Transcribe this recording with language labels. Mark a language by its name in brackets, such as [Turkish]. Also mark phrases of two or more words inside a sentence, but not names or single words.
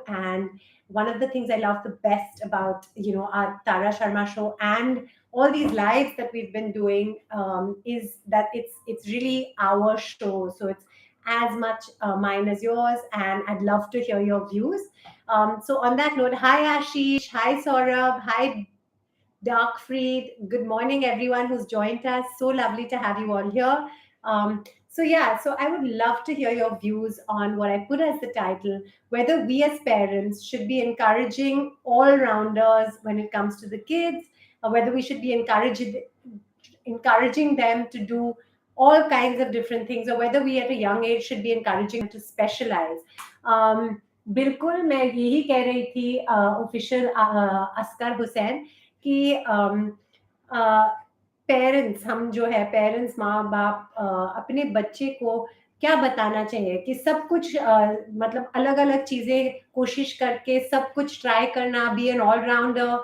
[English] And one of the things I love the best about our Tara Sharma Show and all these lives that we've been doing, is that it's really our show. So it's as much mine as yours, and I'd love to hear your views. So on that note, hi Ashish, hi Saurabh, hi Dark Freed. Good morning, everyone who's joined us. So lovely to have you all here. So I would love to hear your views on what I put as the title, whether we as parents should be encouraging all rounders when it comes to the kids, or whether we should be encouraging them to do all kinds of different things, or whether we at a young age should be encouraging them to specialize. [Hindi] बिल्कुल मैं यही कह रही थी ऑफिशियल अस्कर हुसैन कि पेरेंट्स, हम जो है पेरेंट्स, माँ बाप अपने बच्चे को क्या बताना चाहिए कि सब कुछ मतलब अलग अलग चीजें कोशिश करके सब कुछ ट्राई करना, [English] be an all rounder.